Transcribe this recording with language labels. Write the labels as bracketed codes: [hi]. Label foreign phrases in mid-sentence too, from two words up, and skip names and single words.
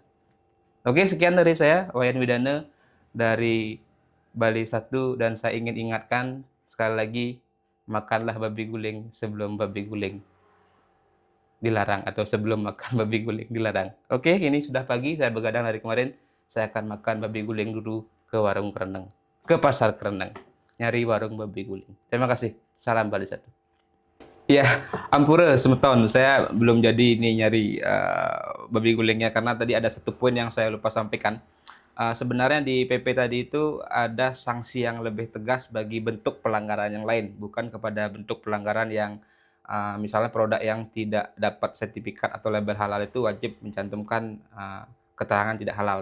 [id] Oke, sekian dari saya, Wayan Widana dari Bali 1, dan saya ingin ingatkan sekali lagi, makanlah babi guling sebelum babi guling dilarang, atau sebelum makan babi guling dilarang. Oke, ini sudah pagi, saya begadang dari kemarin. Saya akan makan babi guling dulu ke warung Kereneng, ke pasar Kereneng, nyari warung babi guling. Terima kasih. Salam Bali 1. [ban] Ya, ampura Semeton, [id] saya belum jadi ini nyari babi gulingnya karena tadi ada satu poin yang saya lupa sampaikan. Sebenarnya di PP tadi itu ada sanksi yang lebih tegas bagi bentuk pelanggaran yang lain, bukan kepada bentuk pelanggaran yang misalnya produk yang tidak dapat sertifikat atau label halal itu wajib mencantumkan keterangan tidak halal.